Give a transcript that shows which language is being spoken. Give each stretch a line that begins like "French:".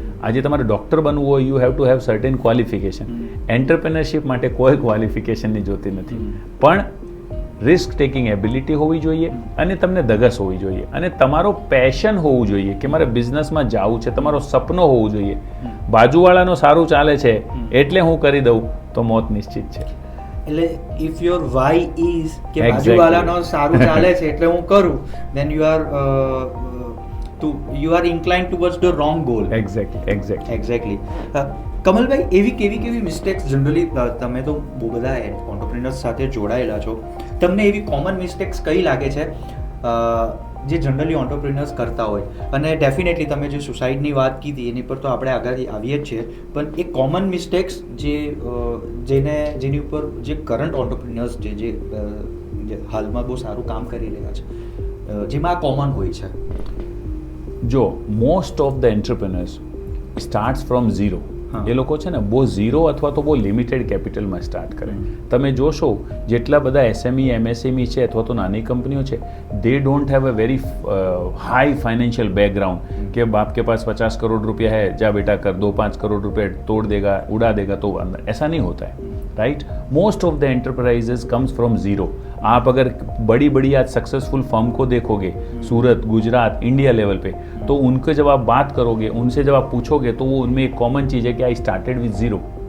Gujarati: આજે તમારે ડૉક્ટર બનવું હોય
English: You have to have certain qualification.
Gujarati: એન્ટરપ્રેનરશિપ માટે કોઈ ક્વોલિફિકેશનની જોતી નથી, પણ રિસ્ક ટેકિંગ એબિલિટી હોવી જોઈએ અને તમને ધગસ હોવી જોઈએ અને તમારો પેશન હોવું જોઈએ કે મારે બિઝનેસમાં જવું છે, તમારો સપનો હોવું જોઈએ. બાજુવાળાનો સારું ચાલે છે એટલે હું કરી દઉં તો મોત નિશ્ચિત છે.
English: એટલે if your why is કે Exactly.
Gujarati: બાજુવાલાનો સારું ચાલે છે એટલે હું કરું,
English: then you are inclined towards the wrong goal. Exactly.
Gujarati: Kamalbhai, એવી કેવી મિસ્ટેક્સ જનરલી, તમે તો બહુ બધા એન્ટરપ્રેન્યોર્સ સાથે જોડાયેલા છો, તમને એવી કોમન મિસ્ટેક્સ કઈ લાગે છે જે જનરલી એન્ટરપ્રેન્યોર્સ કરતા હોય? અને ડેફિનેટલી તમે જે સુસાઇડની વાત કીધી એની પર તો આપણે આગળ આવીએ જ છીએ, પણ એ કોમન મિસ્ટેક્સ જેની ઉપર જે કરંટ એન્ટરપ્રેન્યોર્સ જે હાલમાં બહુ સારું કામ કરી રહ્યા છે, જેમાં આ કોમન હોય છે.
English: જો most of the entrepreneurs starts from zero.
Gujarati: એ લોકો છે ને બહુ ઝીરો અથવા તો બહુ લિમિટેડ કેપિટલમાં સ્ટાર્ટ કરે. તમે જોશો જેટલા બધા એસએમઈ એમએસએમઈ છે અથવા તો નાની કંપનીઓ છે,
English: they don't have a very high financial background
Hindi: कि बाप के पास 50 करोड़ रुपया है, जा बेटा कर दो, 5 करोड़ रुपये तोड़ देगा, उड़ा देगा तो अंदर, ऐसा नहीं होता है. Right.
English: Most of the enterprises comes from zero.
Hindi: आप अगर बड़ी बड़ी आज सक्सेसफुल फर्म को देखोगे, सूरत, गुजरात, इंडिया लेवल पे, तो उनके जब आप बात करोगे, उनसे जब आप पूछोगे, तो वो उनमें एक कॉमन चीज़ है कि
English: I started with zero.